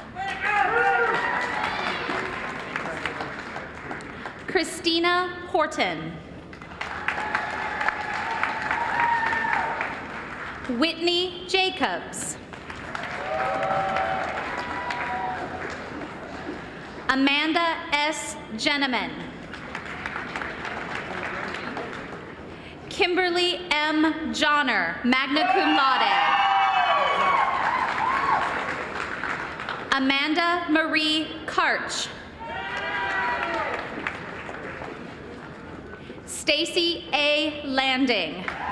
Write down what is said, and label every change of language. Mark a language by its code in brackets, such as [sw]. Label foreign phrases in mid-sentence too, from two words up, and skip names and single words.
[en] Christina Horton. Whitney Jacobs. Amanda S. Jenneman. Kimberly M. Johnner, [la] magna cum laude. [en] Amanda Marie Karch. Stacy A. Landing.